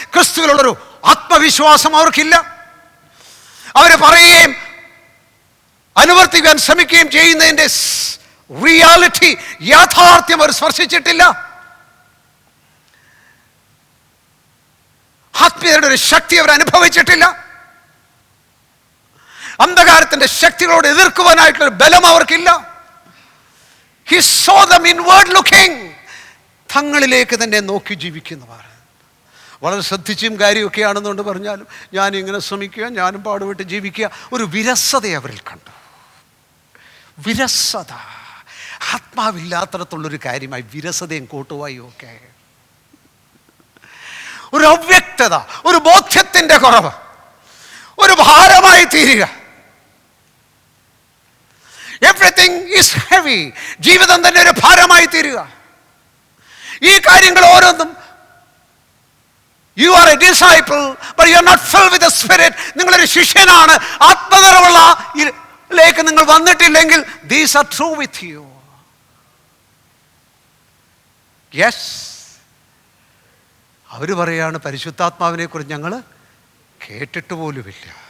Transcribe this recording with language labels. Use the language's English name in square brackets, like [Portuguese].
[Malayalam] ക്രിസ്തുവിലുള്ളൊരു ആത്മവിശ്വാസം അവർക്കില്ല. അവർ പറയുകയും അനുവർത്തിക്കാൻ ശ്രമിക്കുകയും ചെയ്യുന്നതിൻ്റെ റിയാലിറ്റി, യാഥാർത്ഥ്യം അവർ സ്പർശിച്ചിട്ടില്ല. ആത്മീയതയുടെ ഒരു ശക്തി അവർ അനുഭവിച്ചിട്ടില്ല. അന്ധകാരത്തിന്റെ ശക്തികളോട് എതിർക്കുവാനായിട്ടുള്ള ബലം അവർക്കില്ല. [English] He saw them inward looking. [Malayalam] തങ്ങളിലേക്ക് തന്നെ നോക്കി ജീവിക്കുന്നവർ. വളരെ ശ്രദ്ധിച്ചും കാര്യമൊക്കെയാണെന്നുകൊണ്ട് പറഞ്ഞാലും ഞാൻ ഇങ്ങനെ ശ്രമിക്കുക, ഞാനും പാടുപെട്ട് ജീവിക്കുക. ഒരു വിരസത അവരിൽ കണ്ടു. വിരസത, ആത്മാവില്ലാത്തടത്തുള്ളൊരു കാര്യമായി വിരസതയും കൂട്ടുവായും ഒക്കെ. ഒരു അവ്യക്തത, ഒരു ബോധ്യത്തിൻ്റെ കുറവ്, ഒരു ഭാരമായി തീരുക. [English] Everything is heavy. [Malayalam] ജീവിതം തന്നെ ഒരു ഭാരമായി തീരുക. ഈ കാര്യങ്ങൾ ഓരോന്നും [English] You are a disciple, but you are not filled with the Spirit. [Malayalam] നിങ്ങളൊരു ശിഷ്യനാണ്, ആത്മനിറവുള്ള ലേക്ക് നിങ്ങൾ വന്നിട്ടില്ലെങ്കിൽ, [English] these are true with you. Yes. [Malayalam] അവർ പറയാണ് പരിശുദ്ധാത്മാവിനെ കുറിച്ച് ഞങ്ങൾ കേട്ടിട്ട് പോലുമില്ല.